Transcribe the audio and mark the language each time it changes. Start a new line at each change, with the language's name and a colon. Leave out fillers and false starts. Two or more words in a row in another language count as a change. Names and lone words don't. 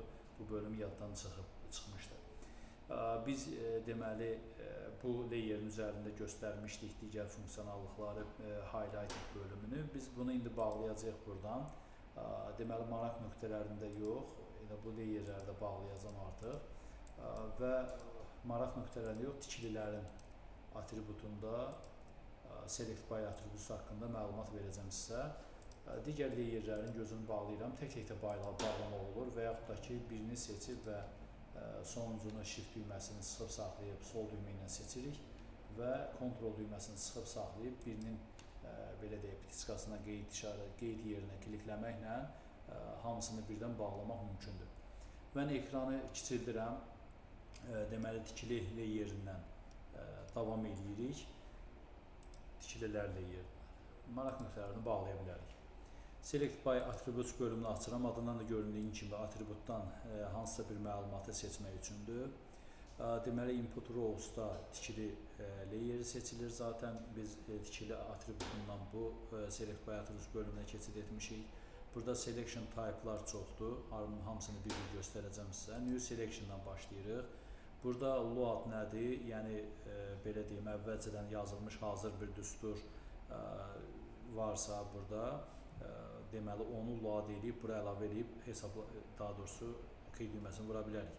Azerbaijani: Bu bölüm yaddan çıxmışdı. Biz deməli bu layerin üzərində göstərmişdik digər funksionallıqları, highlighted bölümünü. Biz bunu indi bağlayacağıq buradan. Deməli maraq nöqtələrində yox, elə bu layerlərdə bağlayacağam artıq və maraq nöqtələrində yox, tikililərin atributunda
English: select by
Azerbaijani: atributu haqqında məlumat verəcəm sizə. Digər layerlərin gözünü bağlayıram, tək-tək də bağlamaq olur və yaxud da ki birini seçib və sonuncunu shift düyməsini sıxıb saxlayıb sol düymə ilə seçirik və kontrol düyməsini sıxıb saxlayıb birinin belə deyək, pitiskasına qeyd yerinə klikləməklə hamısını birdən bağlamaq mümkündür. Mən ekranı kiçildirəm, deməli tikili layerindən davam edirik. Tikililər layerindən maraq nöqtələrini bağlaya bilərik.
English: Select by Attributes
Azerbaijani: bölümünü açıram. Adından da göründüyü kimi atributdan hansısa bir məlumatı seçmək üçündür. Deməli
English: input rows-da
Azerbaijani: tikili layeri seçilir. Zaten biz tikili atributundan bu
English: select by attributes
Azerbaijani: bölümünə keçid etmişik. Burada
English: selection type'lar
Azerbaijani: çoxdur. Hamısını bir-bir göstərəcəm sizə.
English: New selection-dan
Azerbaijani: başlayırıq. Burada load nədir? Yəni belə deyim, əvvəlcədən yazılmış hazır bir düstur varsa burada deməli onu load edib, bura əlavə edib daha doğrusu OK düyməsini vura bilərik.